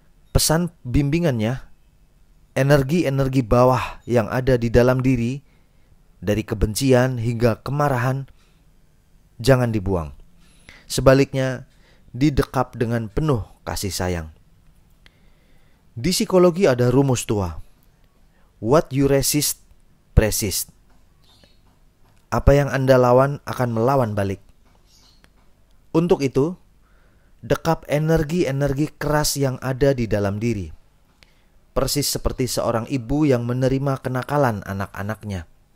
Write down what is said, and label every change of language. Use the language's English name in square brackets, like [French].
[Indonesian] Pesan bimbingannya, energi-energi bawah yang ada di dalam diri, dari kebencian hingga kemarahan, jangan dibuang. Sebaliknya, didekap dengan penuh kasih sayang. Di psikologi ada rumus tua. [English] What you resist, persist. [Indonesian] Apa yang Anda lawan akan melawan balik. Untuk itu, dekap energi-energi keras yang ada di dalam diri. Persis seperti seorang ibu yang menerima kenakalan anak-anaknya.